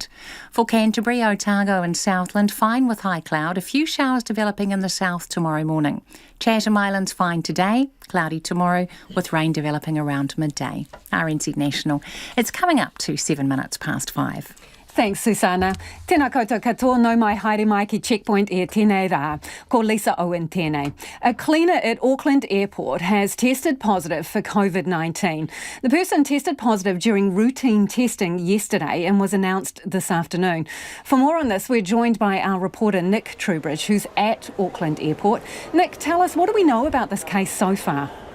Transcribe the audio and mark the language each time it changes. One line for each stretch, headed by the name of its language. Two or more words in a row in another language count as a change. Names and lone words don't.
English: For Canterbury, Otago and Southland, fine with high cloud, a few showers developing in the south tomorrow morning. Chatham Islands fine today, cloudy tomorrow with rain developing around midday. RNZ National, it's coming up to 7 minutes past 5. Thanks, Susanna.
Māori: Tēnā koutou katoa, no mai haere mai ki Checkpoint e tēnei rā. Ko Lisa Owen tēnei.
English: A cleaner at Auckland Airport has tested positive for COVID-19. The person tested positive during routine testing yesterday and was announced this afternoon. For more on this, we're joined by our reporter Nick Trubridge, who's at Auckland Airport. Nick, tell us, what do we know about this case so far?